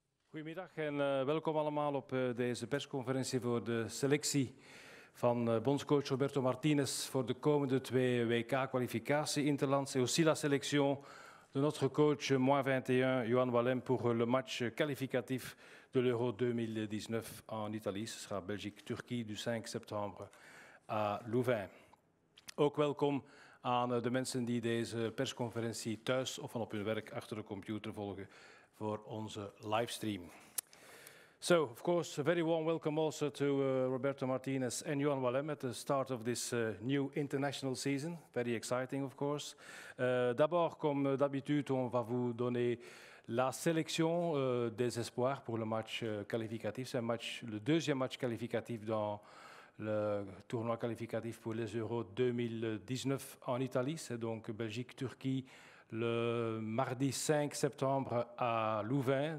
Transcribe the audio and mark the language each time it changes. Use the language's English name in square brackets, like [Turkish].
[Dutch] Goedemiddag en welkom allemaal op deze persconferentie voor de selectie van bondscoach Roberto Martinez voor de komende 2 WK-kwalificatie-interlands [French] et aussi la sélection de notre coach -21, Johan Wallem, pour le match qualificatif de l'Euro 2019 en Italie. Ce sera Belgique-Turquie du 5 septembre à Louvain. [Dutch] Ook welkom aan de mensen die deze persconferentie thuis of van op hun werk achter de computer volgen voor onze livestream. [English] So, of course, a very warm welcome also to Roberto Martinez and Johan Wallem at the start of this new international season. Very exciting, of course. [French] D'abord, comme d'habitude, on va vous donner la sélection des espoirs pour le match qualificatif. C'est le deuxième match qualificatif dans le tournoi qualificatif pour les Euros 2019 en Italie. C'est donc Belgique-Turquie le mardi 5 septembre à Louvain.